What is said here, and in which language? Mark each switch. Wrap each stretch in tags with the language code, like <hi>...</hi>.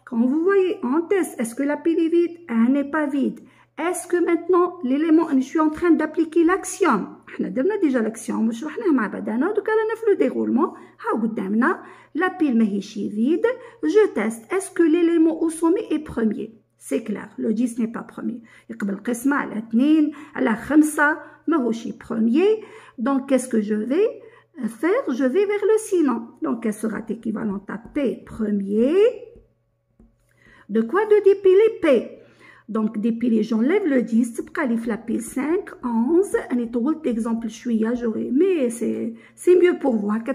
<fr>Quand vous voyez en test, est-ce que la pile est vide? Elle n'est pas vide. Est-ce que maintenant l'élément, je suis en train d'appliquer l'axiome? On a déjà l'axiome, donc on a fait le déroulement. La pile est vide. Je teste, est-ce que l'élément au sommet est premier? C'est clair, le 10 n'est pas premier.</fr> <ar>يقبل قسمة على 2 على 5 ماهوش premier.</ar> <fr>Donc qu'est-ce que je vais faire? Je vais vers le sinon. Donc, elle sera équivalente à P premier. De quoi? De dépiler P. Donc, dépiler, j'enlève le 10. La pile 5, 11. On est tout l'exemple, mais c'est mieux pour vous.</fr>